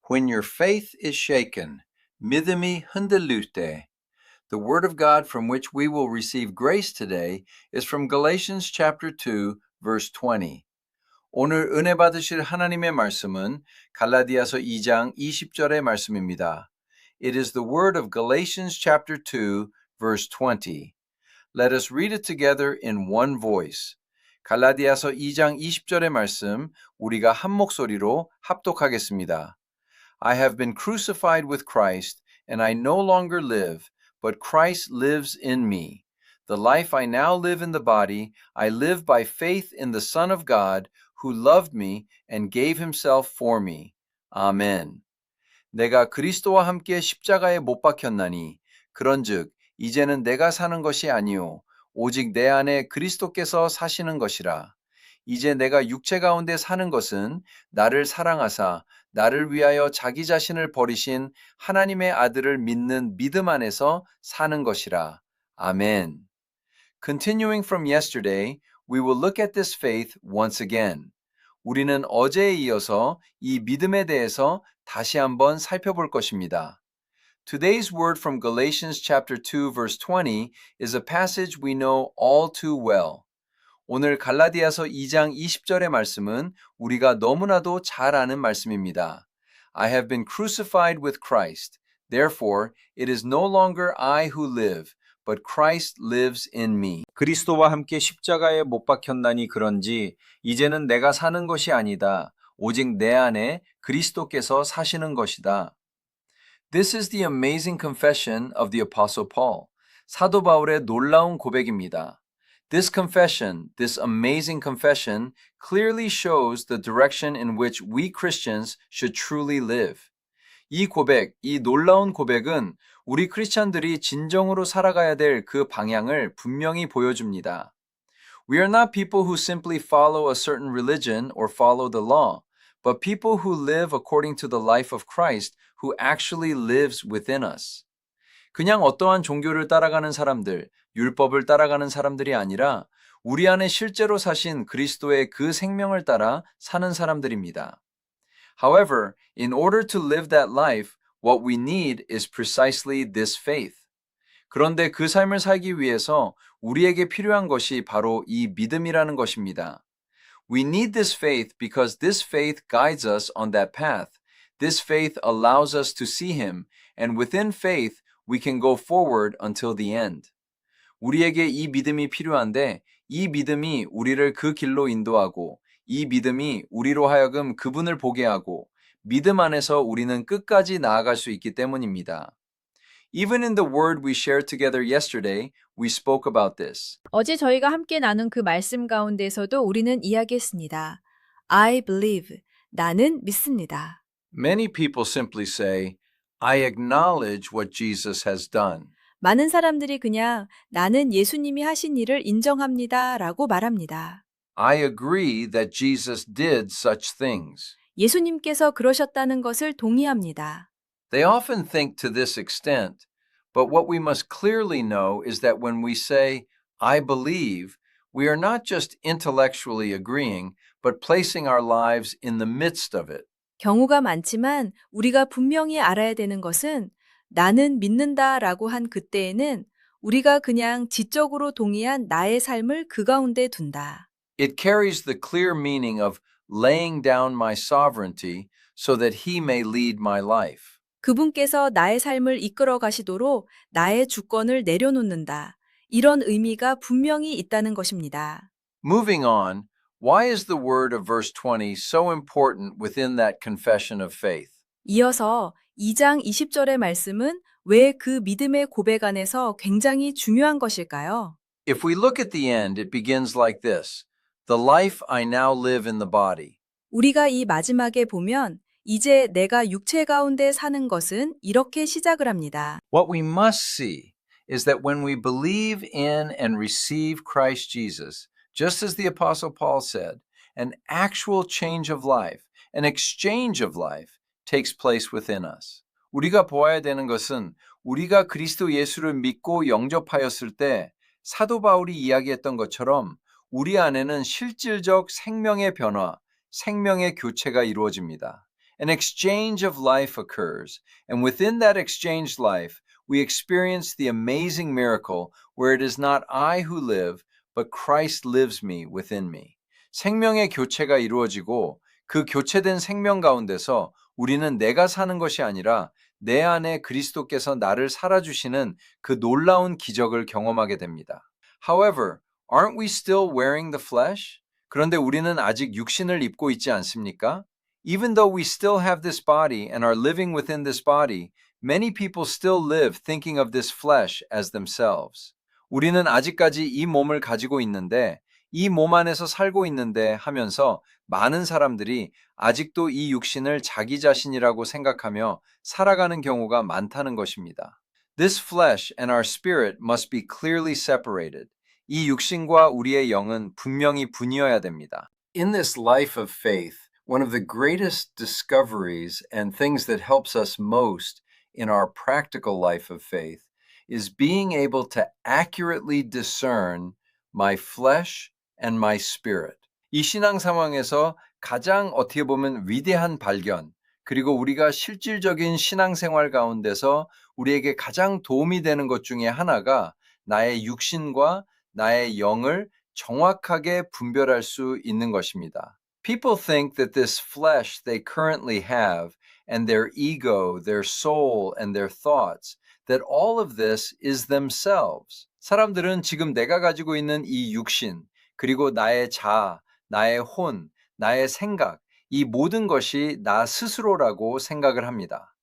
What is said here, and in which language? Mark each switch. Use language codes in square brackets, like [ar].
[en] When your faith is shaken, [ko] 믿음이 흔들릴 때. [en] The word of God from which we will receive grace today is from Galatians chapter 2, verse 20. [ko] 오늘 은혜 받으실 하나님의 말씀은 갈라디아서 2장 20절의 말씀입니다. [en] It is the word of Galatians chapter 2, verse 20. Let us read it together in one voice. [ko] 갈라디아서 2장 20절의 말씀 우리가 한 목소리로 합독하겠습니다. [en] I have been crucified with Christ, and I no longer live, but Christ lives in me. The life I now live in the body, I live by faith in the Son of God, who loved me and gave himself for me. [ko] 아멘. 내가 그리스도와 함께 십자가에 못 박혔나니, 그런즉 이제는 내가 사는 것이 아니요 오직 내 안에 그리스도께서 사시는 것이라. 이제 내가 육체 가운데 사는 것은 나를 사랑하사 나를 위하여 자기 자신을 버리신 하나님의 아들을 믿는 믿음 안에서 사는 것이라. 아멘. [en] Continuing from yesterday, we will look at this faith once again. [ko] 우리는 어제에 이어서 이 믿음에 대해서 다시 한번 살펴볼 것입니다. [en] Today's word from Galatians chapter 2 verse 20 is a passage we know all too well. [ko] 오늘 갈라디아서 2장 20절의 말씀은 우리가 너무나도 잘 아는 말씀입니다. [en] I have been crucified with Christ. Therefore, it is no longer I who live, but Christ lives in me. [ko] 그리스도와 함께 십자가에 못 박혔나니 그런지 이제는 내가 사는 것이 아니다. 오직 내 안에 그리스도께서 사시는 것이다. [en] This is the amazing confession of the Apostle Paul. [ko] 사도 바울의 놀라운 고백입니다. [en] This confession, this amazing confession, clearly shows the direction in which we Christians should truly live. [ko] 이 고백, 이 놀라운 고백은 우리 크리스찬들이 진정으로 살아가야 될 그 방향을 분명히 보여줍니다. [en] We are not people who simply follow a certain religion or follow the law, but people who live according to the life of Christ who actually lives within us. [ko] 그냥 어떠한 종교를 따라가는 사람들, 율법을 따라가는 사람들이 아니라 우리 안에 실제로 사신 그리스도의 그 생명을 따라 사는 사람들입니다. [en] However, in order to live that life, what we need is precisely this faith. [ko] 그런데 그 삶을 살기 위해서 우리에게 필요한 것이 바로 이 믿음이라는 것입니다. [en] We need this faith because this faith guides us on that path. This faith allows us to see Him, and within faith, we can go forward until the end. [ko] 우리에게 이 믿음이 필요한데 이 믿음이 우리를 그 길로 인도하고 이 믿음이 우리로 하여금 그분을 보게 하고 믿음 안에서 우리는 끝까지 나아갈 수 있기 때문입니다. [en] Even in the word we shared together yesterday, we spoke about this. [ko] 어제 저희가 함께 나눈 그 말씀 가운데서도 우리는 이야기했습니다. [en] I believe. [ko] 나는 믿습니다. [en] Many people simply say, I acknowledge what Jesus has done. [ko] 많은 사람들이 그냥 나는 예수님이 하신 일을 인정합니다 라고 말합니다. [en] I agree that Jesus did such things. [ko] 예수님께서 그러셨다는 것을 동의합니다. [en] They often think to this extent, but what we must clearly know is that when we say, I believe, we are not just intellectually agreeing, but placing our lives in the midst of it. [ko] 경우가 많지만 우리가 분명히 알아야 되는 것은 나는 믿는다 라고 한 그때에는 우리가 그냥 지적으로 동의한 나의 삶을 그 가운데 둔다. [en] It carries the clear meaning of laying down my sovereignty so that He may lead my life. [ko] 그분께서 나의 삶을 이끌어 가시도록 나의 주권을 내려놓는다. 이런 의미가 분명히 있다는 것입니다. [en] Moving on, why is the word of verse 20 so important within that confession of faith? [ko] 이어서 2장 20절의 말씀은 왜 그 믿음의 고백 안에서 굉장히 중요한 것일까요? [en] If we look at the end, it begins like this. The life I now live in the body. [ko] 우리가 이 마지막에 보면 이제 내가 육체 가운데 사는 것은 이렇게 시작을 합니다. [en] What we must see is that when we believe in and receive Christ Jesus, just as the Apostle Paul said, an actual change of life, an exchange of life takes place within us. [ko] 우리가 보아야 되는 것은 우리가 그리스도 예수를 믿고 영접하였을 때 사도 바울이 이야기했던 것처럼 우리 안에는 실질적 생명의 변화, 생명의 교체가 이루어집니다. [en] An exchange of life occurs, and within that exchanged life, we experience the amazing miracle where it is not I who live, but Christ lives me within me. [ko] 생명의 교체가 이루어지고 그 교체된 생명 가운데서 우리는 내가 사는 것이 아니라 내 안에 그리스도께서 나를 살아주시는 그 놀라운 기적을 경험하게 됩니다. [en] However, aren't we still wearing the flesh? [ko] 그런데 우리는 아직 육신을 입고 있지 않습니까? [en] Even though we still have this body and are living within this body, many people still live thinking of this flesh as themselves. [ko] 우리는 아직까지 이 몸을 가지고 있는데, 이 몸 안에서 살고 있는데 하면서 많은 사람들이 아직도 이 육신을 자기 자신이라고 생각하며 살아가는 경우가 많다는 것입니다. [en] This flesh and our spirit must be clearly separated. [ko] 이 육신과 우리의 영은 분명히 분이어야 됩니다. [en] In this life of faith, one of the greatest discoveries and things that helps us most in our practical life of faith is being able to accurately discern my flesh and my spirit. [ko] 이 신앙 상황에서 가장 어떻게 보면 위대한 발견, 그리고 우리가 실질적인 신앙생활 가운데서 우리에게 가장 도움이 되는 것 중에 하나가 나의 육신과 나의 영을 정확하게 분별할 수 있는 것입니다. [en] People think that this flesh they currently have and their ego, their soul, and their thoughts, that all of this is themselves. [ko] 사람들은 지금 내가 가지고 있는 이 육신, 그리고 나의 자아, 나의 혼, 나의 생각, 이 모든 것이 나 스스로라고 생각을 합니다.